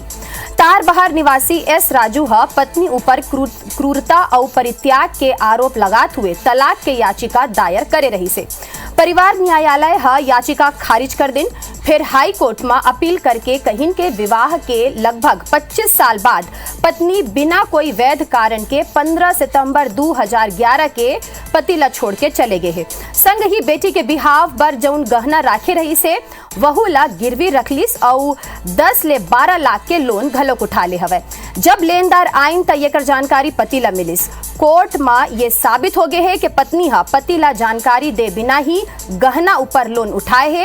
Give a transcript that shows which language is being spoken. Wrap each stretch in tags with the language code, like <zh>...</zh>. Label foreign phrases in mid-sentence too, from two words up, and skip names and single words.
<hne>तारबहार निवासी एस राजू पत्नी ऊपर क्रूरता और परित्याग के आरोप लगाते हुए तलाक के याचिका दायर करे रही से। परिवार न्यायालय याचिका खारिज कर दिन, फिर</hne> <en>high court</en> <hne>में अपील करके कहिन के विवाह के लगभग 25 साल बाद पत्नी बिना कोई वैध कारण के 15 सितंबर 2011 के पति ला छोड़ के चले गए हैं। संग ही बेटी के बिहाव पर जौन गहना राखे रही से वहू ला गिरवी रखलिस और 10 ले 12 लाख के लोन घलोक उठा ले हवे। जब लेनदार आइन त एकर जानकारी पति ला मिलिस। कोर्ट में ये साबित हो गए है कि पत्नी पति ला जानकारी दे बिना ही गहना ऊपर लोन उठाए है।</hne>